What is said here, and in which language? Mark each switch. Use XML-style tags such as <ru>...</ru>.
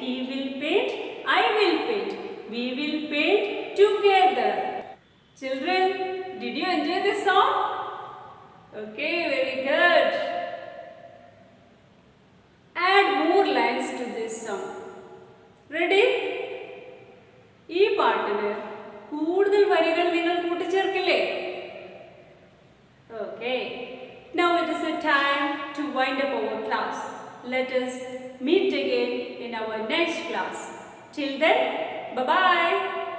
<en>He will paint, I will paint. We will paint together. Children, did you enjoy this song? Okay, very good. Add more lines to this song. Ready?</en> <ml>ഈ പാട്ടിന് കൂടുതൽ വരികൾ നിങ്ങൾ കൂട്ടിച്ചേർക്കില്ലേ?</ml> <en>Okay. Now it is a time to wind up our class. Let us meet again in our next class. Till then, bye-bye.</en>